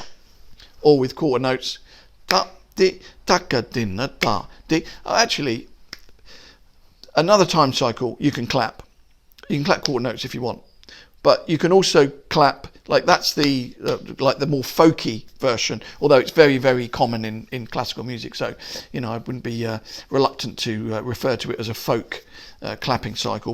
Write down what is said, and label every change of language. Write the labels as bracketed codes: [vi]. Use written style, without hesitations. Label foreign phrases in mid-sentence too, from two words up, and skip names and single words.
[en] All with quarter notes. Ta di taka dinna ta di. Actually, another time cycle you can clap. You can clap quarter notes if you want, but you can also clap like that's the more folky version. Although it's very, very common in classical music, so I wouldn't be reluctant to refer to it as a folk clapping cycle.